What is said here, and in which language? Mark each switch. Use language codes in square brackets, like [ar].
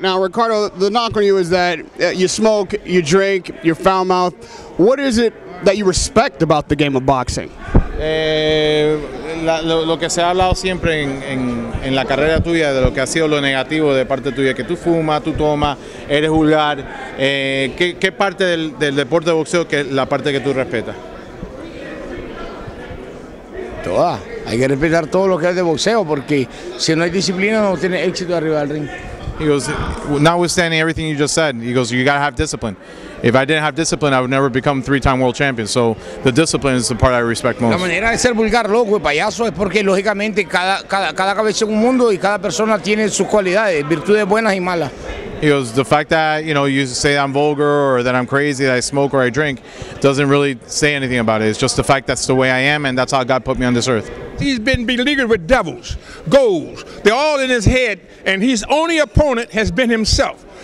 [en] Now, Ricardo, the knock on you is that you smoke, you drink, you're foul mouth. What is it that you respect about the game of boxing? [es] Lo que se ha hablado siempre en la carrera tuya, de lo que ha sido lo negativo de parte tuya, que tú fumas, tú tomas, eres vulgar. ¿Qué parte del deporte de boxeo que es la parte que tú respetas? Toda. Hay que respetar todo lo que es de boxeo, porque si no hay disciplina no tiene éxito arriba del ring. [en] He goes, notwithstanding everything you just said, he goes, you gotta have discipline. If I didn't have discipline, I would never become 3-time world champion. So the discipline is the part I respect most. [es] La manera de ser vulgar, loco y payaso es porque lógicamente cada cabeza es un mundo y cada persona tiene sus cualidades, virtudes buenas y malas. [en] He goes, the fact that, you know, you say I'm vulgar or that I'm crazy, that I smoke or I drink, doesn't really say anything about it. It's just the fact that's the way I am, and that's how God put me on this earth. He's been beleaguered with devils, goals. They're all in his head, and his only opponent has been himself.